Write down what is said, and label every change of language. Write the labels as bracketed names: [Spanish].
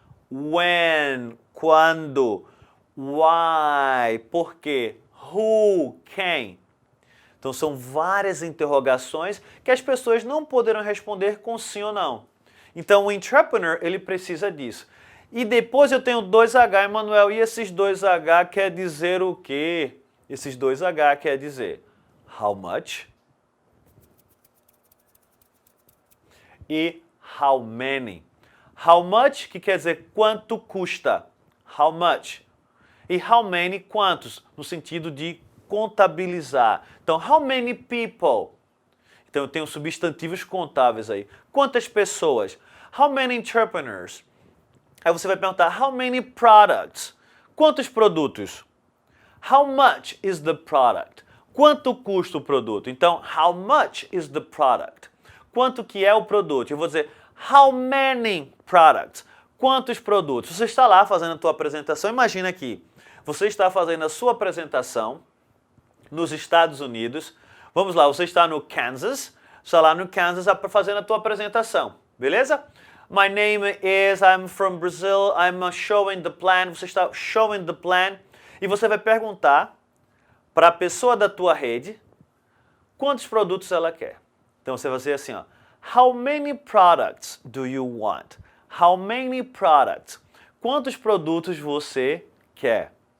[Portuguese] When, quando. Why, por quê. Who, quem. Então, são várias interrogações que as pessoas não poderão responder com sim ou não. Então, o entrepreneur, ele precisa disso. E depois eu tenho 2H, Emanuel, e esses 2H quer dizer o quê? Esses 2H quer dizer how much e how many. How much, que quer dizer quanto custa. How much. E how many, quantos, no sentido de contabilizar. Então, [English] how many people? [Portuguese] Então, eu tenho substantivos contáveis aí. Quantas pessoas? [English] How many entrepreneurs? [Portuguese] Aí você vai perguntar, [English] how many products? [Portuguese] Quantos produtos? [English] How much is the product? [Portuguese] Quanto custa o produto? [English] Então, how much is the product? [Portuguese] Quanto que é o produto? Eu vou dizer, [English] how many products? [Portuguese] Quantos produtos? Você está lá fazendo a sua apresentação, imagina aqui, você está fazendo a sua apresentação nos Estados Unidos, vamos lá, você está no Kansas, está lá no Kansas fazendo a sua apresentação, beleza? [English] My name is, I'm from Brazil, I'm showing the plan. [Portuguese] Você está [English] showing the plan. [Portuguese] E você vai perguntar para a pessoa da tua rede quantos produtos ela quer. Então você vai dizer assim, ó, [English] how many products do you want? How many products? [Portuguese] Quantos produtos você quer?